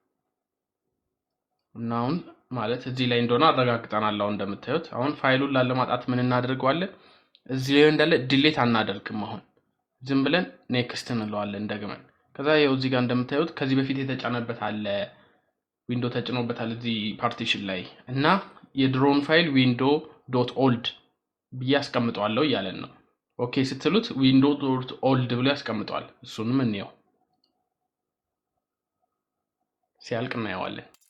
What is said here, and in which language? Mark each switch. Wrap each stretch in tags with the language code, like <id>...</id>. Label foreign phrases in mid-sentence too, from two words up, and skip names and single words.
<am>እና አሁን ማለት እዚህ ላይ እንደሆነ አረጋግጠናል አሁን እንደምታዩት አሁን ፋይሉን ላለማጣት ምን እናደርጋለን እዚህ ላይ እንዳለ ዲሌት አናደርግም አሁን ዝም ብለን ኔክስት እንለዋለን ደግመን ከዛ ይኸው እዚህ ጋር እንደምታዩት ከዚህ በፊት የተጫነበት አለ ዊንዶ ተጭኖበታል እዚህ ፓርቲሽን ላይ እና የድሮን ፋይል window.old ብዬ አስቀምጠዋለሁ ያለን ነው ኦኬ ስትሉት window.old ብሎ ያስቀምጠዋል እሱንም እንየው ሲያልቅ እናየዋለን</am>